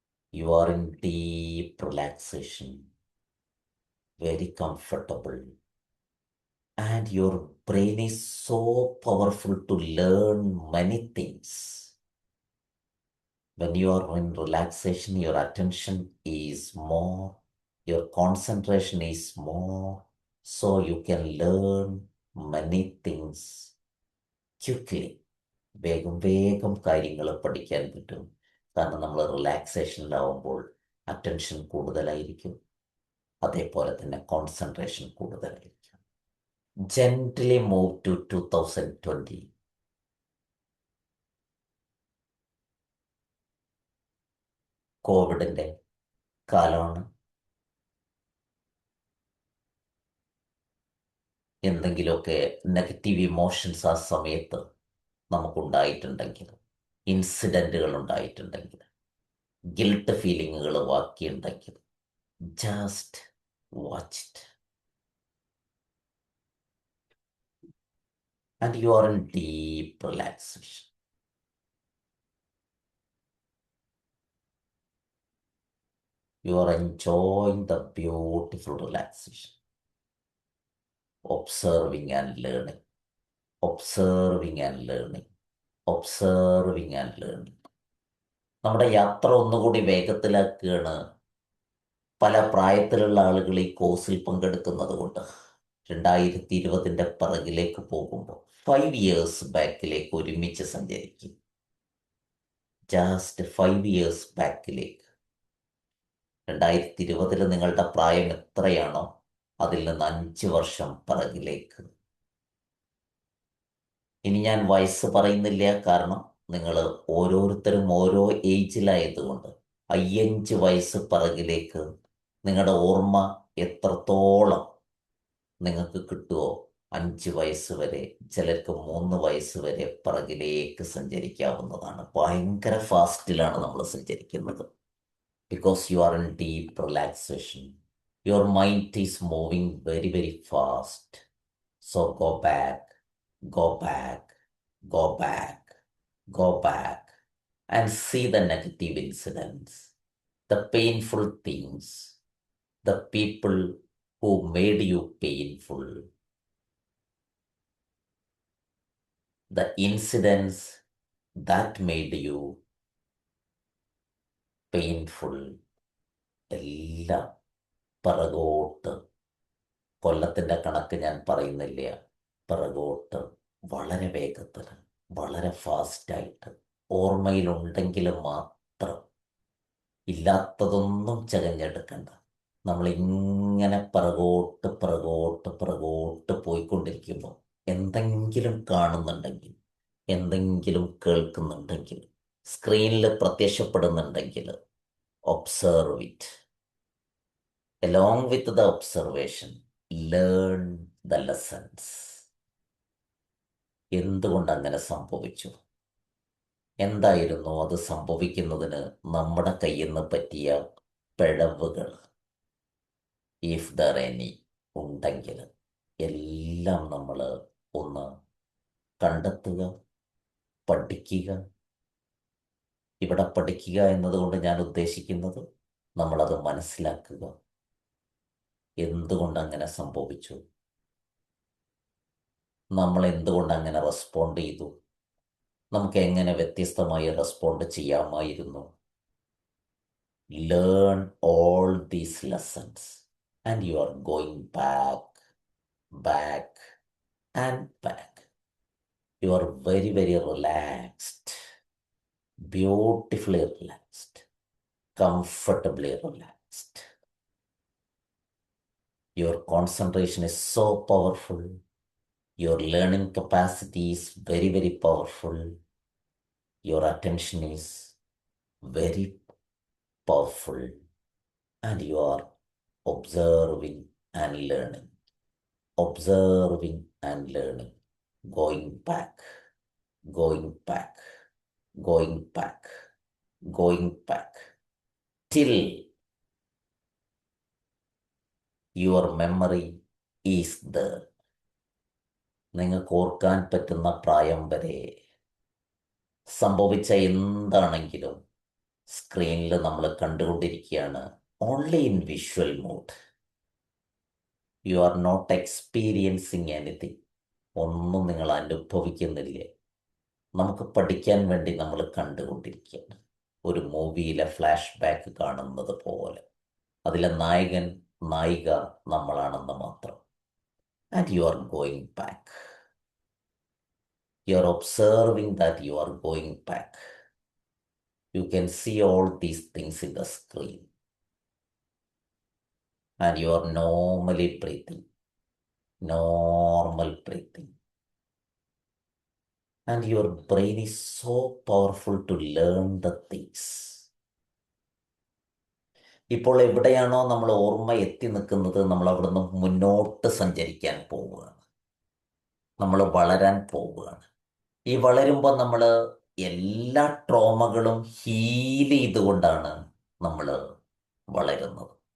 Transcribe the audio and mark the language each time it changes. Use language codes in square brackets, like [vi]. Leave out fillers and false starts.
[en] You are in deep relaxation, very comfortable, and your brain is so powerful to learn many things. When you are in relaxation, your attention is more, your concentration is more, so you can learn many things quickly. [ml] വേഗം കാര്യങ്ങൾ പഠിക്കാൻ പറ്റും. കാരണം നമ്മൾ റിലാക്സേഷനിലാവുമ്പോൾ attention കൂടുതലായിരിക്കും, അതേപോലെ തന്നെ concentration കൂടുതലായിരിക്കും. [en] Gently move to 2020. [ml] കോവിഡിൻ്റെ കാലമാണ്. എന്തെങ്കിലുമൊക്കെ നെഗറ്റീവ് ഇമോഷൻസ് ആ സമയത്ത് നമുക്കുണ്ടായിട്ടുണ്ടെങ്കിൽ, ഇൻസിഡൻറ്റുകൾ ഉണ്ടായിട്ടുണ്ടെങ്കിൽ, guilt ഫീലിങ്ങുകൾ ബാക്കിയുണ്ടെങ്കിൽ, just [en] Watch it. And you are in deep relaxation. You are enjoying the beautiful relaxation, observing and learning, observing and learning, observing and learning. [ml] നമ്മുടെ യാത്ര ഒന്നുകൂടി വേഗത്തിലാക്കുകയാണ് പല പ്രായത്തിലുള്ള ആളുകൾ ഈ കോഴ്സിൽ പങ്കെടുക്കുന്നത് കൊണ്ട്. 2020 പിറകിലേക്ക് പോകുമ്പോൾ [en] 5 years [ml] ബാക്കിലേക്ക് ഒരുമിച്ച് സഞ്ചരിക്കും. [en] just 5 years [ml] ബാക്കിലേക്ക്. 2020 നിങ്ങളുടെ പ്രായം എത്രയാണോ അതിൽ നിന്ന് 5 വർഷം പിറകിലേക്ക്. ഇനി ഞാൻ വയസ്സ് പറയുന്നില്ല, കാരണം നിങ്ങൾ ഓരോരുത്തരും ഓരോ ഏജിലായതുകൊണ്ട് 5 വയസ്സ് പിറകിലേക്ക് നിങ്ങളുടെ ഓർമ്മ എത്രത്തോളം നിങ്ങൾക്ക് കിട്ടുമോ 5 വയസ്സ് വരെ, ചിലർക്ക് 3 വയസ്സ് വരെ പിറകിലേക്ക് സഞ്ചരിക്കാവുന്നതാണ്. ഭയങ്കര ഫാസ്റ്റിലാണ് നമ്മൾ സഞ്ചരിക്കുന്നത്. [en] Because you are in deep relaxation. Your mind is moving very, very fast. So go back, go back, go back, go back, and see the negative incidents, the painful things, the people who made you painful, the incidents that made you painful, [ml] എല്ലാം പിറകോട്ട്. കൊല്ലത്തിൻ്റെ കണക്ക് ഞാൻ പറയുന്നില്ല, പിറകോട്ട് വളരെ വേഗത്തിൽ, വളരെ ഫാസ്റ്റായിട്ട്. ഓർമ്മയിലുണ്ടെങ്കിൽ മാത്രം, ഇല്ലാത്തതൊന്നും ചകഞ്ഞെടുക്കണ്ട. നമ്മളിങ്ങനെ പിറകോട്ട് പിറകോട്ട് പിറകോട്ട് പോയിക്കൊണ്ടിരിക്കുമ്പോൾ എന്തെങ്കിലും കാണുന്നുണ്ടെങ്കിൽ, എന്തെങ്കിലും കേൾക്കുന്നുണ്ടെങ്കിൽ, സ്ക്രീനിൽ പ്രത്യക്ഷപ്പെടുന്നുണ്ടെങ്കിൽ, [en] Observe it. [ml] Along with the observation, learn the lessons. എന്തുകൊണ്ട് അങ്ങനെ സംഭവിച്ചു? എന്തായിരുന്നു അത് സംഭവിക്കുന്നതിന് നമ്മുടെ കയ്യിൽ നിന്ന് പറ്റിയ പിഴവുകൾ? [en] if there any [ml] ഉണ്ടെങ്കിൽ എല്ലാം നമ്മൾ ഒന്ന് കണ്ടെത്തുക, പഠിക്കുക. ഇവിടെ പഠിക്കുക എന്നതുകൊണ്ട് ഞാൻ ഉദ്ദേശിക്കുന്നത് നമ്മളത് മനസ്സിലാക്കുക. എന്തുകൊണ്ട് അങ്ങനെ സംഭവിച്ചു? നമ്മൾ എന്തുകൊണ്ട് അങ്ങനെ റെസ്പോണ്ട് ചെയ്തു? നമുക്ക് എങ്ങനെ വ്യത്യസ്തമായി റെസ്പോണ്ട് ചെയ്യാമായിരുന്നു? [en] Learn all these lessons and you are going back, back and back. You are very, very relaxed, beautifully relaxed, comfortably relaxed. Your concentration is so powerful. Your learning capacity is very, very powerful. Your attention is very powerful. And you are observing and learning, observing and learning, going back, going back, going back, going back, till your memory is there. [ml] നിങ്ങൾക്ക് ഓർക്കാൻ പറ്റുന്ന പ്രായം വരെ സംഭവിച്ച എന്താണെങ്കിലും സ്ക്രീനിൽ നമ്മൾ കണ്ടുകൊണ്ടിരിക്കുകയാണ്. [en] Only in visual mode. You are not experiencing anything. [ml] ഒന്നും നിങ്ങൾ അനുഭവിക്കുന്നില്ല. നമുക്ക് പഠിക്കാൻ വേണ്ടി നമ്മൾ കണ്ടുകൊണ്ടിരിക്കുകയാണ്. ഒരു മൂവിയിലെ ഫ്ലാഷ് ബാക്ക് കാണുന്നത് പോലെ. അതിലെ നായകൻ, നായിക നമ്മളാണെന്ന് മാത്രം. [en] And you are going back. You are observing that you are going back. You can see all these things in the screen. And you are normally breathing, normal breathing. And your brain is so powerful to learn the things. [ml] ഇപ്പോൾ എവിടെയാണോ നമ്മൾ ഓർമ്മ എത്തി നിൽക്കുന്നത്, നമ്മൾ അവിടുന്ന് മുന്നോട്ട് സഞ്ചരിക്കാൻ പോവുകയാണ്. നമ്മൾ വളരാൻ പോവുകയാണ്. ഈ വളരുമ്പോൾ നമ്മൾ എല്ലാ ട്രോമകളും ഹീൽ ചെയ്തുകൊണ്ടാണ് നമ്മൾ വളരുന്നത്.